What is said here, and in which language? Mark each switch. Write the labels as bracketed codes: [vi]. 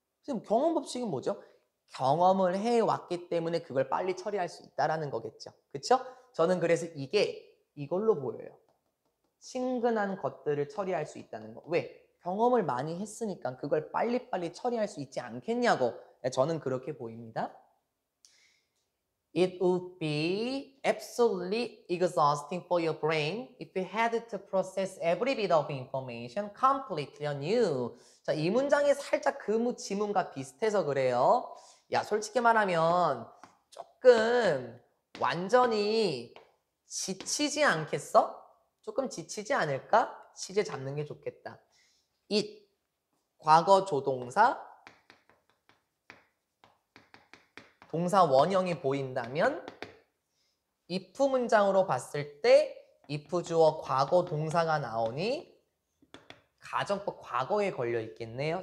[ko] 지금 경험 법칙은 뭐죠? 경험을 해왔기 때문에 그걸 빨리 처리할 수 있다는 거겠죠. 그렇죠? 저는 그래서 이게 이걸로 보여요. 친근한 것들을 처리할 수 있다는 거. 왜? 경험을 많이 했으니까 그걸 빨리빨리 처리할 수 있지 않겠냐고 저는 그렇게 보입니다. [en] It would be absolutely exhausting for your brain if you had to process every bit of information completely anew. [ko] 자, 이 문장이 살짝 그 지문과 비슷해서 그래요. 야, 솔직히 말하면 조금 완전히 지치지 않겠어? 조금 지치지 않을까? 시제 잡는 게 좋겠다. it, 과거 조동사, 동사 원형이 보인다면 if 문장으로 봤을 때 if 주어 과거 동사가 나오니 가정법 과거에 걸려 있겠네요.